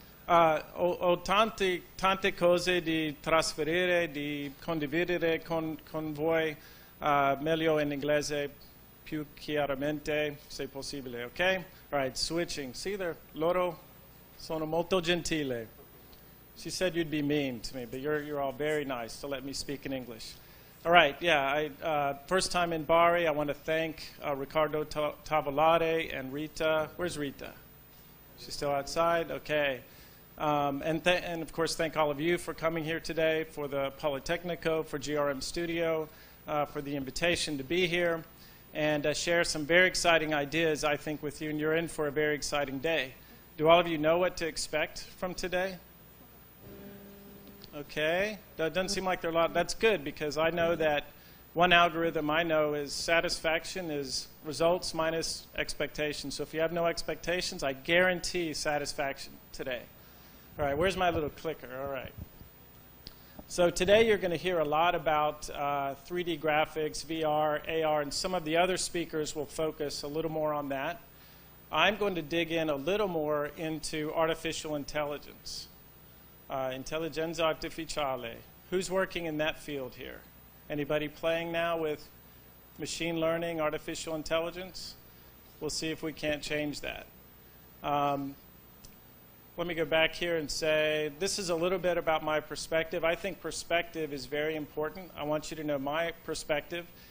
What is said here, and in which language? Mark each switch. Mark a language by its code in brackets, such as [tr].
[it] Ho tante cose di trasferire, di condividere con voi. Meglio in inglese più chiaramente, se possibile, ok? [en] All right, switching. [it] See, loro sono molto gentili. [en] She said you'd be mean to me, but you're all very nice to let me speak in English. All right, yeah, first time in Bari. I want to thank Riccardo Tavolate and Rita. Where's Rita? She's still outside? Okay. And of course, thank all of you for coming here today, for the Polytechnico, for GRM Studio, for the invitation to be here, and share some very exciting ideas, I think, with you, and you're in for a very exciting day. Do all of you know what to expect from today? Okay, that doesn't seem like there are a lot. That's good, because I know that one algorithm I know is satisfaction is results minus expectations. So if you have no expectations, I guarantee satisfaction today. All right, where's my little clicker? All right. So today you're going to hear a lot about 3D graphics, VR, AR, and some of the other speakers will focus a little more on that. I'm going to dig in a little more into artificial intelligence. [it] Intelligenza artificiale. [en] Who's working in that field here? Anybody playing now with machine learning, artificial intelligence? We'll see if we can't change that. Let me go back here and say, this is a little bit about my perspective. I think perspective is very important. I want you to know my perspective.